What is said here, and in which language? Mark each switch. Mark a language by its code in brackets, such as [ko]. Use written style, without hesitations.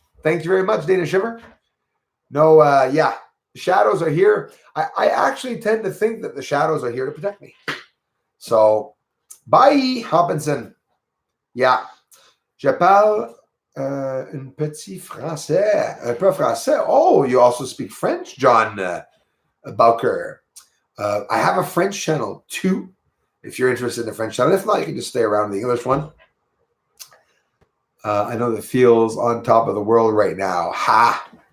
[en] Thank you very much, Dana Shiver. No, yeah, the shadows are here. I actually tend to think that the shadows are here to protect me. So, bye, Hopkinson. Yeah. [fr] Je parle un petit français. Un peu français. [en] Oh, you also speak French, John Bowker. I have a French channel too, if you're interested in the French channel. If not, you can just stay around the English one. I know that feels on top of the world right now. Ha!